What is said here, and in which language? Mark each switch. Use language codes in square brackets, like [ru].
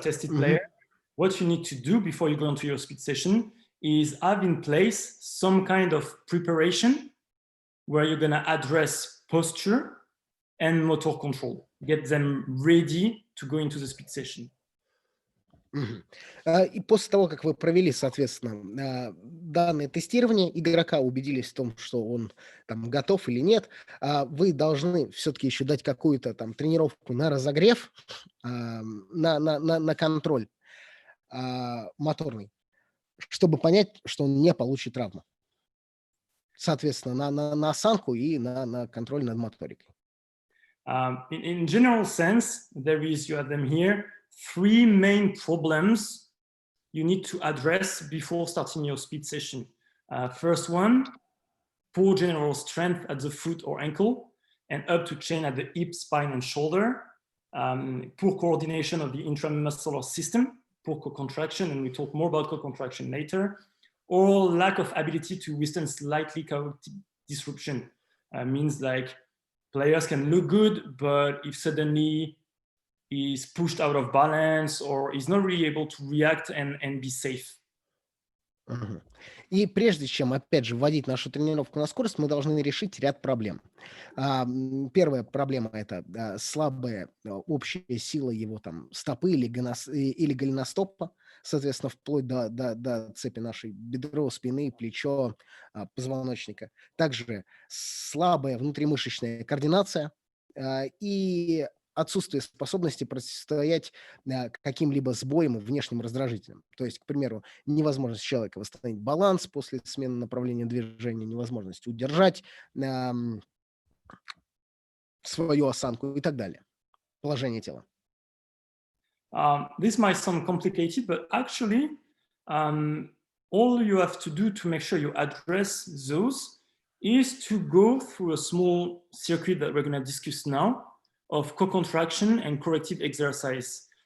[en] player, what you need to do before you go into your speed session is have in place some kind of preparation where you're going to address posture and motor control, get them ready to go into the speed session. Мгм. [ru] И после того, как вы провели, соответственно, данное тестирование игрока, убедились в том, что он там готов или нет, вы должны все-таки еще дать какую-то там тренировку на разогрев, на контроль моторный, чтобы понять, что он не получит травму. Соответственно, на осанку и на контроль над моторикой. [en] In general sense, you have them here, 3 main problems you need to address before starting your speed session. First one, poor general strength at the foot or ankle and up to chain at the hip, spine, and shoulder. Poor coordination of the intramuscular system, poor co-contraction, and we talk more about co-contraction later, or lack of ability to withstand slightly chaotic disruption. Means like players can look good, but if suddenly is pushed out of balance or is not really able to react and be safe. Мгм. [ru] И прежде чем, опять же, вводить нашу тренировку на скорость, мы должны решить ряд проблем. Первая проблема – это слабая общая сила его там стопы или голеностопа, соответственно, вплоть до цепи нашей бедро, спины, плечо, позвоночника. Также слабая внутримышечная координация и отсутствие способности противостоять каким-либо сбоям и внешним раздражителям. То есть, к примеру, невозможность человека восстановить баланс после смены направления движения, невозможность удержать свою осанку и так далее. Положение тела. [en] This might sound complicated, but actually, all you have to do to make sure you address those is to go through a small circuit that we're going to discuss now of co-contraction and corrective exercise.